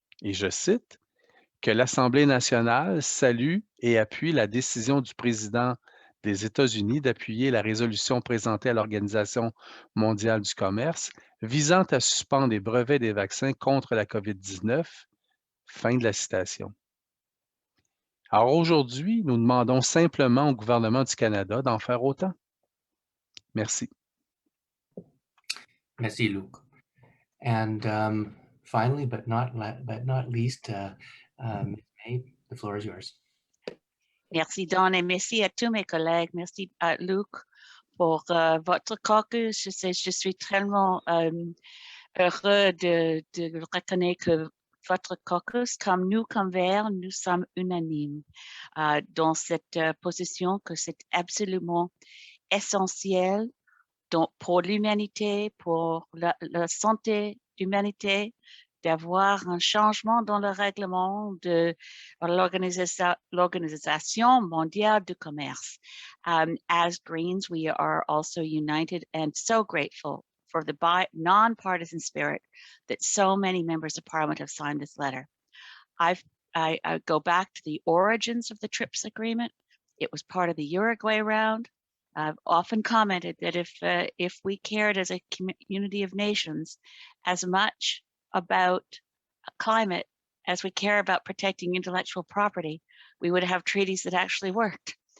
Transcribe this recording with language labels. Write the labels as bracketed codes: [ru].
[fr] Et je cite, que l'Assemblée nationale salue et appuie la décision du président des États-Unis d'appuyer la résolution présentée à l'Organisation mondiale du commerce visant à suspendre les brevets des vaccins contre la COVID-19. Fin de la citation. Alors aujourd'hui, nous demandons simplement au gouvernement du Canada d'en faire autant. Merci. Merci, Luc. [en] And finally, but not least, Ms. May, the floor is yours. [fr] Merci, Don, et merci à tous mes collègues. Merci à Luc pour votre caucus. Je suis tellement heureux de reconnaître que votre caucus, comme nous, comme Verts, nous sommes unanimes dans cette position que c'est absolument essentiel pour l'humanité, pour la santé de l'humanité, d'avoir un changement dans le règlement de l'Organisation mondiale du commerce. [en] As Greens, we are also united and so grateful for the non-partisan spirit that so many members of Parliament have signed this letter. I go back to the origins of the TRIPS agreement. It was part of the Uruguay round. I've often commented that if we cared as a community of nations as much about climate as we care about protecting intellectual property, we would have treaties that actually worked.